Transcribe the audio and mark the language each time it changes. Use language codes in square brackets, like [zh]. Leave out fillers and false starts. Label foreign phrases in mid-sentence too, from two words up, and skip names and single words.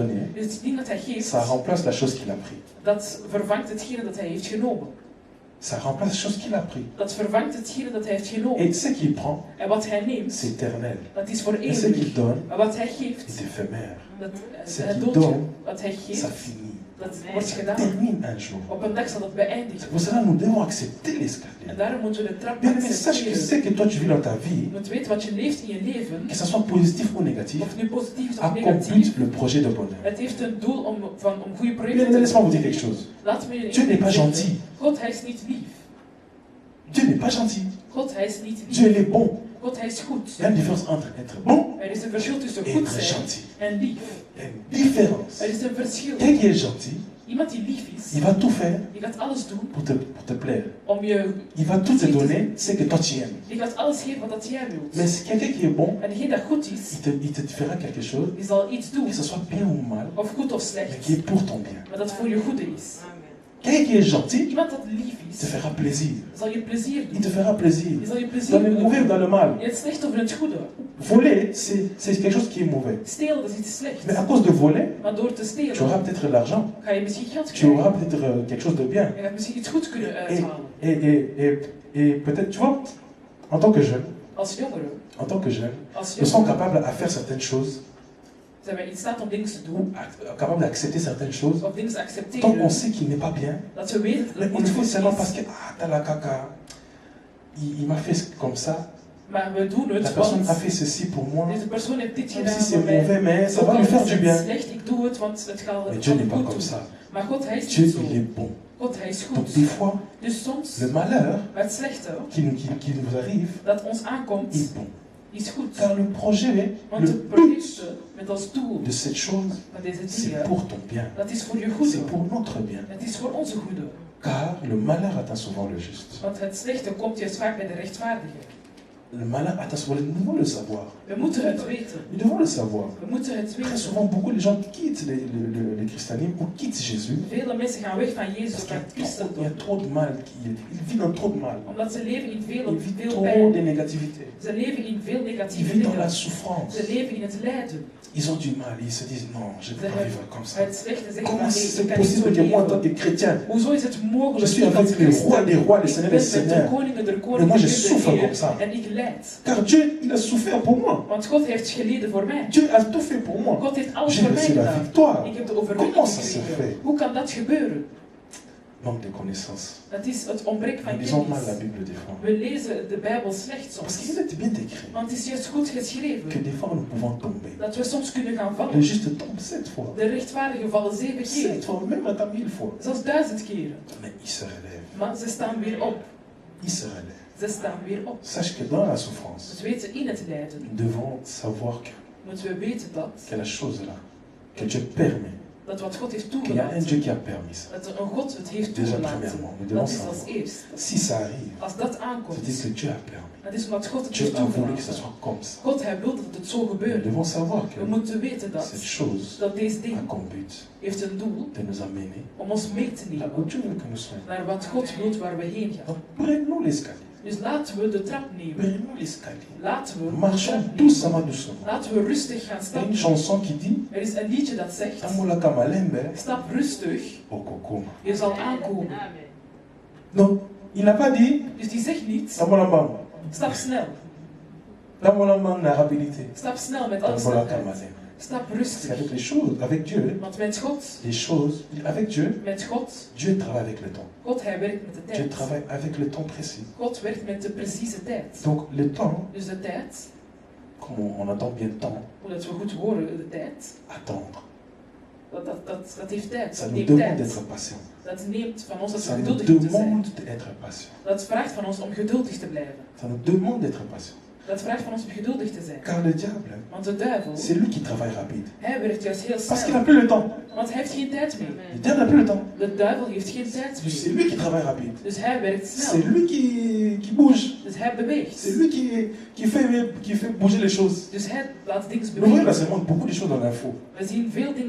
[fr] donnée, [nl] Dus het ding dat hij geeft, [fr] ça remplace la chose qu'il a pris. [nl] dat vervangt hetgene dat hij heeft genomen. [fr] Ça remplace la chose qu'il a pris. [nl] Dat vervangt hetgene dat hij heeft genomen. [fr] Et ce qu'il prend, [nl] En wat hij neemt, [fr] c'est éternel. [nl] dat is voor [fr] Et ce qu'il [nl] eeuwig. [fr] donne, [nl] Maar wat hij [fr] est [nl] geeft, [fr] éphémère. [nl] dat [fr] Ce [nl] het [fr] qu'il [nl] doodje, [fr] donne, [nl] wat hij [fr] Ça [nl] geeft, [fr] finit. [nl] dat wordt [fr] Ça [nl] gedaan. [fr] termine un jour. [nl] Op een dag zal dat beëindigen. [fr] C'est pour cela que nous devons accepter l'escalier. [nl] En daarom moeten we de trap [fr] Bien aimé, sache que [nl] accepteren. [fr] ce que toi tu vis dans ta vie, [nl] Je moet weten wat je leeft in je leven, [fr] que ce soit positif ou négatif, [nl] of het nu positief is [fr] a [nl] of [fr] comme [nl] negatief. [fr] but le projet de bonheur. [nl] Het heeft een doel om goede [fr] Bien [nl] projecten [fr] aimé, [nl] te [fr] laisse-moi vous [nl] doen. [fr] dire quelque chose. [nl] Laat me je [fr] Dieu n'est pas [nl] zeggen. [fr] gentil. [nl] God, hij is niet lief. [fr] Dieu n'est pas gentil. [nl] God, hij is niet [fr] Dieu, [nl] lief. [fr] il est bon. [nl] God, hij is goed. [fr] Il y a une différence entre être bon [nl] Er is een verschil tussen [fr] et [nl] goed [fr] être [nl] zijn [fr] gentil. [nl] en lief. [fr] Il y a une différence. [nl] Er is een verschil. [fr] Quelqu'un qui est gentil, [nl] Iemand die lief is, [fr] il va tout faire [nl] die gaat alles doen [fr] pour te plaire. [nl] om je... [fr] Il va tout te donner ce que toi tu aimes. [nl] Die gaat alles geven wat dat jij wilt. [fr] Mais si quelqu'un qui est bon, [nl] En degene dat goed is, [fr] il te fera quelque chose, [nl] die zal iets doen, [fr] que ce soit bien ou mal, [nl] of goed of [fr] mais [nl] slecht, [fr] qui est pour ton bien. [nl] maar dat voor je goede is. [fr] Quelqu'un qui est gentil, [nl] Iemand dat lief [fr] il te [nl] is, [fr] fera plaisir. [nl] zal je plezier [fr] Il [nl] doen. [fr] te fera plaisir. [nl] Die zal je [fr] Dans [nl] plezier [fr] le mauvais ou [nl] doen. [fr] dans le mal. [nl] In het slechte of in het goede. [fr] Voler, c'est quelque chose qui est mauvais. [nl] Stelen, dat is iets slechts. [fr] Mais à cause de voler, [nl] Maar door te [fr] tu [nl] stelen, [fr] auras peut-être l'argent. [nl] ga je misschien geld [fr] Tu auras [nl] krijgen. [fr] peut-être quelque chose de bien. [nl] Je gaat misschien iets goeds kunnen [fr] Et, [nl] uithalen. [fr] et peut-être, tu vois, en tant que jeune, [nl] Als jongeren, [fr] nous sommes capables à faire certaines choses, [nl] zijn wij in staat om dingen te [fr] ou [nl] doen, [fr] capables d'accepter certaines choses, [nl] of dingen te [fr] tant qu'on [nl] accepteren, [fr] sait qu'il n'est pas bien. [nl] dat we weten dat [fr] Mais [nl] het [fr] on le [nl] niet [fr] fait [nl] goed [fr] seulement parce [nl] is. [fr] que, t'as la caca, il m'a fait comme ça, [nl] Maar we doen [fr] la [nl] het, [fr] personne a [nl] want [fr] fait ceci pour moi, [nl] deze persoon heeft dit [fr] même [nl] gedaan [fr] si c'est [nl] voor mij. [fr] mauvais, mais ça [nl] Ook [fr] va [nl] al [fr] lui faire [nl] is [fr] du [nl] het [fr] bien. [nl] slecht, ik doe het, want het gaat [fr] Mais Dieu n'est [nl] het [fr] pas [nl] goed [fr] comme [nl] doen. [fr] ça. [nl] Maar God, hij is [fr] Dieu, [nl] niet zo. [fr] il est bon. [nl] God, hij is [fr] Donc [nl] goed. [fr] des fois, [nl] Dus soms, [fr] le malheur [nl] het slechte [fr] qui nous arrive [nl] dat ons aankomt, [fr] est bon. [nl] is goed. [fr] Car le projet, [nl] Want [fr] le [nl] het [fr] but [nl] project met als doel [fr] de cette chose, [nl] van deze [fr] c'est [nl] dingen, [fr] pour ton bien. [nl] dat is voor je goede. [fr] C'est pour notre bien. [nl] Het is voor onze goede. [fr] Car le malheur atteint souvent le juste. [nl] Want het slechte komt juist vaak bij de rechtvaardige. [fr] Le malheur atteint souvent, nous devons le savoir. [nl] We moeten het weten. [fr] Nous devons le savoir. [nl] We moeten het [fr] Très [nl] weten. [fr] souvent, beaucoup de gens quittent le christianisme ou quittent Jésus [nl] Vele mensen gaan weg van Jezus [fr] parce [nl] of van het [fr] qu'il y a [nl] christendom. [fr] trop de mal. Ils vivent dans trop de mal. [nl] Omdat ze leven in [fr] Ils [nl] veel [fr] vivent trop [nl] pijn. [fr] de négativité. [nl] Ze leven in veel [fr] Ils vivent [nl] negativiteit. [fr] dans la souffrance. [nl] Ze leven in het lijden. [fr] Ils ont du mal. Ils se disent non, je ne peux [nl] Ze [fr] pas [nl] hebben [fr] vivre comme ça. [nl] het slechte zeggen [fr] Comment [nl] van nee, [fr] c'est [nl] ik kan niet zo [fr] possible que moi, en tant [nl] leven. [fr] que chrétien, [nl] Hoezo is het [fr] je [nl] mogelijk [fr] suis [nl] dat als [fr] avec les rois [nl] christen, [fr] des rois, les [nl] ik [fr] seigneurs [nl] ben [fr] des [nl] met de [fr] seigneurs, [nl] koningen der [fr] mais [nl] koningen, [fr] moi je [nl] de [fr] souffre [nl] Heer, [fr] comme ça. [nl] en ik lijd. [fr] Car Dieu, il a souffert pour moi. [nl] Want God heeft geleden voor mij. [fr] Dieu a tout fait pour moi. [nl] God heeft alles [fr] J'ai [nl] voor mij [fr] reçu la [nl] gedaan. [fr] victoire. [nl] Ik heb de [fr] Comment [nl] overwinning [fr] ça se [nl] gekregen. [fr] fait? [nl] Hoe kan dat gebeuren? [fr] Manque de connaissances. [nl] Dat is het ontbrek van [fr] Nous lisons mal la [nl] kennis. [fr] Bible des fois. [nl] We lezen de Bijbel slecht [fr] Parce [nl] soms. [fr] qu'il est bien écrit [nl] Want het is juist goed [fr] que [nl] geschreven. [fr] des fois nous pouvons tomber. [nl] Dat we soms kunnen gaan [fr] Le [nl] vallen. [fr] juste tombe 7 fois. [nl] De rechtvaardigen vallen 7 keer. [fr] 7 fois, même attends 1000 fois. [nl] Zelfs 1000 keren. [fr] Mais il se relève. [nl] Maar ze staan weer op. [fr] Il se relève. [nl] Ze staan weer op. [fr] Sache que dans la souffrance, [nl] Dus weten in het lijden. [fr] nous devons savoir [nl] Moeten we weten dat. [fr] que la chose là, que Dieu permet, [nl] Dat wat God heeft [fr] qu'il y a un Dieu [nl] toegelaten. [fr] qui a permis ça. [nl] Dat een God het heeft [fr] Déjà [nl] toegelaten. [fr] premièrement, nous [nl] Dat [fr] devons [nl] is als [fr] savoir. [nl] eerst. [fr] Si ça arrive, [nl] Als dat [fr] c'est [nl] aankomt. [fr] dire que Dieu a permis. [nl] Dat is omdat God het [fr] Dieu [nl] heeft [fr] a voulu que ça [nl] toegelaten. [fr] soit comme ça. [nl] God hij wil dat het zo [fr] Nous [nl] gebeurt. [fr] devons savoir que [nl] We moeten weten dat. [fr] cette chose [nl] Dat deze [fr] a [nl] ding [fr] comme but [nl] heeft een doel [fr] de nous amener [nl] om ons mee te [fr] là [nl] nemen. [fr] où Dieu veut que nous soyons. [nl] Naar wat God wil waar we heen gaan. [fr] Donc prenons l'escalier. [nl] Dus laten we de trap nemen. [fr] Prenons l'escalier. [nl] Laten we de [fr] Marchons [nl] trap nemen. [fr] doucement, doucement. [nl] Laten we rustig gaan [fr] Il y a [nl] stappen. [fr] une chanson qui dit [nl] Er is een liedje dat zegt, [ln] Tamola Kamalembe, [nl] stap rustig, [ln] Okokoma. [nl] je zal aankomen. [fr] Non, il n'a pas dit [nl] Dus die zegt niet, [ln] Tamola Mbang. [nl] stap snel. [ln] Tamola Mbang na rapidité. [nl] Stap snel met alle [ln] Tamola [nl] snelheid. [ln] Kamalembe. [nl] Stap [fr] Parce [nl] rustig. [fr] qu'avec les choses, avec Dieu, [nl] Want met God, [fr] avec Dieu, [nl] met God, [fr] Dieu travaille avec le temps. [nl] God hij werkt met de [fr] Dieu [nl] tijd. [fr] travaille avec le temps précis. [nl] God werkt met de precieze tijd. [fr] Donc le temps, [nl] Dus de tijd, [fr] Comme on entend bien le temps. [nl] Hoe dat we goed horen, de tijd. [fr] Attendre. [nl] Dat heeft tijd. [fr] Ça [nl] Dat [fr] nous [nl] neemt [fr] demande [nl] tijd. [fr] d'être patient. [nl] Dat neemt van ons dat we [fr] Ça nous [nl] geduldig moeten zijn. [fr] demande d'être patient. [nl] Dat vraagt van ons om geduldig te blijven. [fr] Ça nous demande d'être patient. [nl] Dat vraagt van ons om geduldig te zijn. [fr] Car le diable, [nl] Want de duivel, [fr] c'est lui qui travaille rapide. [nl] hij werkt juist heel [fr] Parce qu'il n'a [nl] snel. [fr] plus le temps. [nl] Want hij heeft geen tijd meer. [fr] Le diable n'a plus le temps. [nl] De duivel heeft geen tijd [fr] C'est [nl] meer. [fr] lui qui travaille rapide. [nl] Dus hij werkt [fr] C'est [nl] snel. [fr] lui qui bouge. [nl] Dus hij beweegt. [fr] C'est lui qui fait bouger les choses. [nl] Dus hij laat dingen [fr] Nous voyons là, [nl] bewegen. [fr] c'est vraiment beaucoup de choses dans l'info. [nl] We zien veel dingen